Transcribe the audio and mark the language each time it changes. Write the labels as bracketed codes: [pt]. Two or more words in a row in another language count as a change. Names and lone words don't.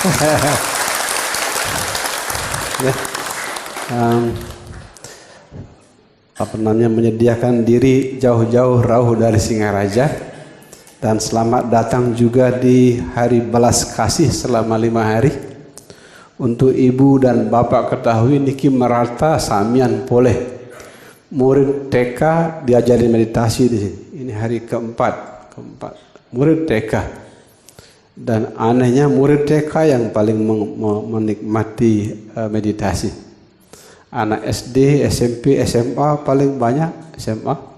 [id] Ya, menyediakan diri jauh-jauh rauh dari Singaraja. Dan selamat datang juga di hari belas kasih selama 5 hari. Untuk ibu dan bapak ketahui [ban] niki merata samian [id] boleh. Murid TK diajari meditasi di sini. Ini hari keempat. Murid TK. Dan anehnya murid TK yang paling menikmati meditasi. Anak SD, SMP, SMA paling banyak SMA.